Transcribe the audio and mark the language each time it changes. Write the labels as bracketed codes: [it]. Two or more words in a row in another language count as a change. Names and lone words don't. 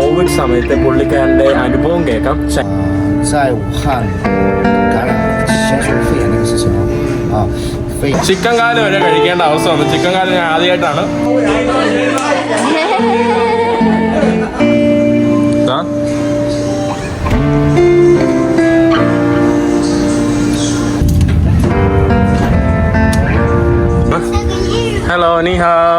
[ml] കോവിഡ് സമയത്ത് പുള്ളിക്കാരൻ്റെ അനുഭവം കേൾക്കാം. [zh] 在武汉感染新型肺炎那个事情啊， [ml] ചിക്കൻ കാല് വരെ കഴിക്കേണ്ട അവസ്ഥ വന്നു. ചിക്കൻ കാല് ഞാൻ ആദ്യമായിട്ടാണ്. ഹലോ നീഹാ.